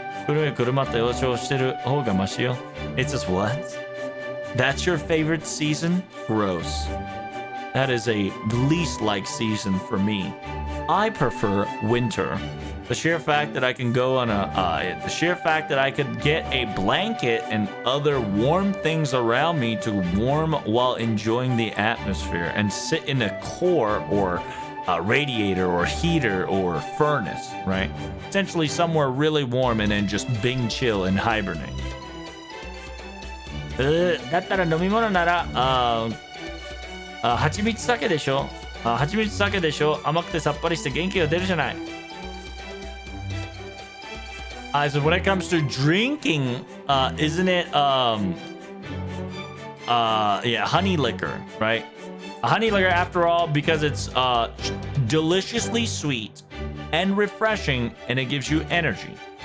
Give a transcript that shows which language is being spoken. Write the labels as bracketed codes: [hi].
[ja] 古い車って幼少してる方がマシよ。 [en] It says what? That's your favorite season? Gross. That is a least like season for me. I prefer winter. The sheer fact that I can go on the sheer fact that I could get a blanket and other warm things around me to warm while enjoying the atmosphere and sit in a core or a radiator or heater or furnace, right? Essentially somewhere really warm and then just being chill and hibernate. [ja] だったら飲み物なら蜂蜜酒でしょ。蜂蜜酒でしょ。甘くてさっぱりして元気が出るじゃない。 [en] So when it comes to drinking, isn't it honey liquor, right? A honey liquor, after all, because it's deliciously sweet and refreshing, and it gives you energy.